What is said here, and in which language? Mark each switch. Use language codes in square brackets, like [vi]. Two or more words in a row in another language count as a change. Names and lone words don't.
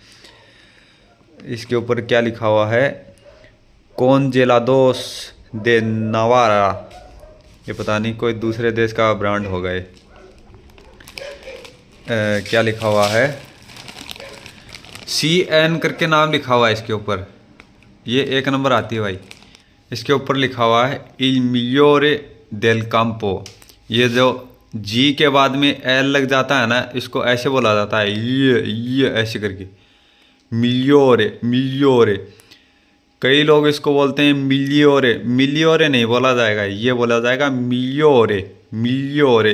[hi] इसके ऊपर क्या लिखा हुआ है, कॉन्जेलादोस दे नावारा, ये पता नहीं कोई दूसरे देश का ब्रांड होगा ये। क्या लिखा हुआ है, CN करके नाम लिखा हुआ है इसके ऊपर। ये 1 नंबर आती है भाई। इसके ऊपर लिखा हुआ है [it] il migliore del campo. [hi] ये जो जी के बाद में एल लग जाता है ना, इसको ऐसे बोला जाता है, ये ऐसे करके, [it] migliore migliore. [hi] कई लोग इसको बोलते हैं मिलियोरे। मिलियोरे नहीं बोला जाएगा, ये बोला जाएगा [it] migliore migliore.